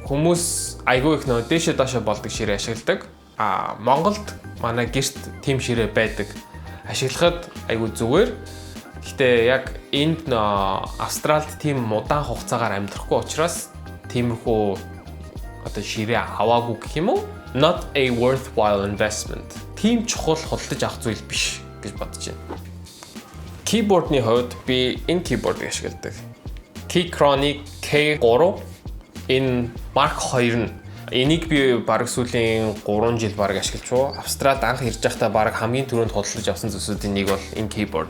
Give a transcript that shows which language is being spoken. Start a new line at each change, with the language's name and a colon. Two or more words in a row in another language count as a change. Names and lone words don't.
Mongolian: Хүмүүс айгүй их нөө дээшээ доошоо болдог ширээ ашигладаг. Монголд манай гэрт тийм ширээ байдаг. Ашиглахад айгүй зүгээр. Гэхдээ яг энд Австралид тийм удаан хугацаагаар амьдрахгүй учраас тиймэрхүү одоо ширээ аваагүй гэх юм уу?
English: Not a worthwhile investment.
Mongolian: Тийм чухал худалдаж авах зүйл биш гэж бодож байна. Keyboard-ны хувьд би энэ keyboard-ыг ашигладаг. Keychron K3 энэ Mark 2 нь. Энийг би бараг сүүлийн 3 жил бараг ашиглаж байгаа. Австралид анх ирж байхдаа бараг хамгийн түрүүнд худалдаж авсан зүйлсүүдийн нэг бол энэ keyboard.